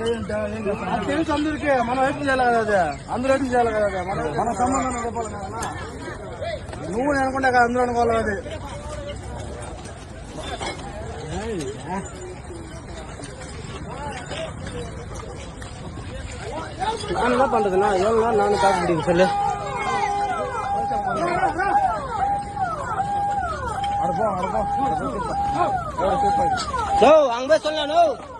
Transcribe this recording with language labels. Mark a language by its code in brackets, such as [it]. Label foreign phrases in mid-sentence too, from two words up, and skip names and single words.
[te] తెలుసు అందరికీ మనం ఎట్లు చేయాలి కదా, అదే అందరూ ఎట్లు చేయాలి కదా, మన సంబంధం చెప్పాలి కదా. నువ్వు అనుకుంటా కదా అందరూ అనుకోవాలి అది. [ta] நான் என்ன பண்றதுன்னா எவ்வளவு நாள் நானும் காக்க முடியும் சொல்லு. அங்க போய் சொல்லணும்.